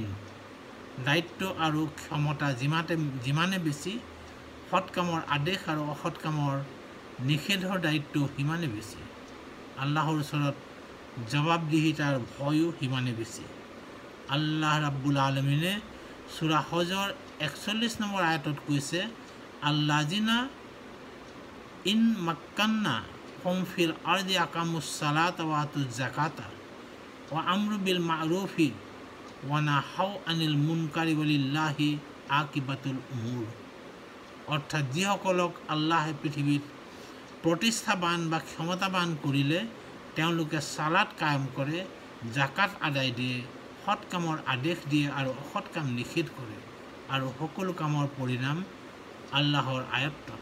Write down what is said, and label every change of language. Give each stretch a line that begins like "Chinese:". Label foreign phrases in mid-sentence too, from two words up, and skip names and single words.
Assamese: দায়িত্ব আৰু ক্ষমতা যিমানে বেছি, সৎ কামৰ আদেশ আৰু অসৎ কামৰ নিষেধৰ দায়িত্ব সিমানে বেছি। আল্লাহৰ ওচৰত জবাবদিহিতাৰ ভয়ো সিমানে বেছি। আল্লাহ ৰাব্বুল আলমিনে সূৰা হজৰ 41 নম্বৰ আয়াতত কৈছে,
Arabic: الذين إن مكناهم في الأرض أقاموا الصلاة وآتوا الزكاة وأمروا بالمعروف ونهوا عن المنكر ولله عاقبة الأمور.
Assamese: অর্থাৎ যিসকলক আল্লাহে পৃথিৱীত প্ৰতিষ্ঠাবান বা ক্ষমতাবান কৰিলে তেওঁলোকে সালাত কায়েম কৰে, জাকাত আদায় দিয়ে, সৎ কামৰ আদেশ দিয়ে আৰু অসৎ কাম নিষেধ কৰে, আৰু সকলো কামৰ পৰিণাম আল্লাহৰ আয়ত্তত।